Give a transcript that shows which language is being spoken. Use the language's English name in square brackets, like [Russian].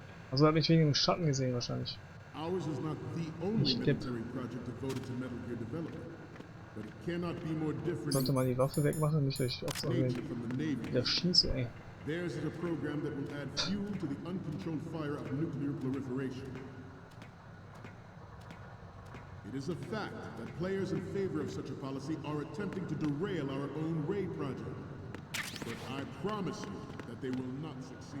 [German] Also hat mich wegen dem Schatten gesehen wahrscheinlich. [English] Ours is not the only military project devoted to Metal Gear development. But it cannot be more different. [German] Sollte mal die Waffe wegmachen, nicht dass ich auch so wieder schieße, ey. [English] Theirs is a program that will add fuel to the uncontrolled fire of nuclear proliferation. It is a fact that players in favor of such a policy are attempting to derail our own Ray project. But I promise you that they will not succeed.